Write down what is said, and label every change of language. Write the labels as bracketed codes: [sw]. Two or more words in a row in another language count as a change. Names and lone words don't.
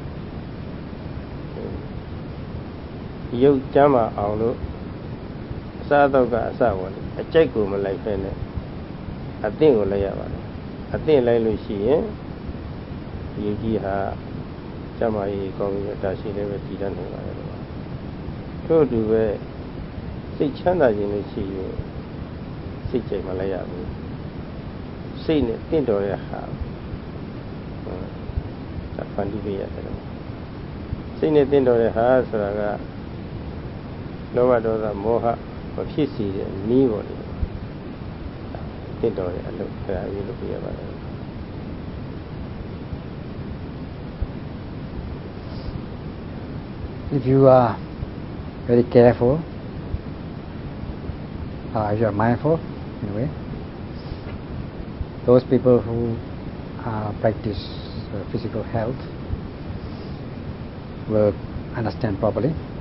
[my] ရုပ်ကျမ်းမာအောင်လို့အစားတော့ကအစဝင်အကြိုက်ကိုမလိုက်ဖဲနဲ့အသင့်ကိုလိုက်ရပါတယ်အသင့်လိုက်လို့ရှိရင်ဒီကြီးဟာကျမ်းမာရေးကောင်းပြီးတာရှိလည်းပဲတည်တတ်နေပါတယ်ထို့အတူပဲစိတ်ချမ်းသာခြင်းလို့ရှိရင်စိတ်ကြိမ်မလိုက်ရဘူးစိတ်နဲ့တင့်တော်တဲ့ဟာ ဒါဖန်တီးပေးရတယ်စိတ်နဲ့တင့်တော်တဲ့ဟာဆိုတာကလောဘဒေါသမောဟမဖြစ်စေတဲ့နည်းပေါ်တယ်တင့်တော်တဲ့အလုပ်အဲ့ဒါရေးလို့ပြရပါတယ် [en] If you are very careful, if you are mindful in a way, those people who practice physical health, will understand properly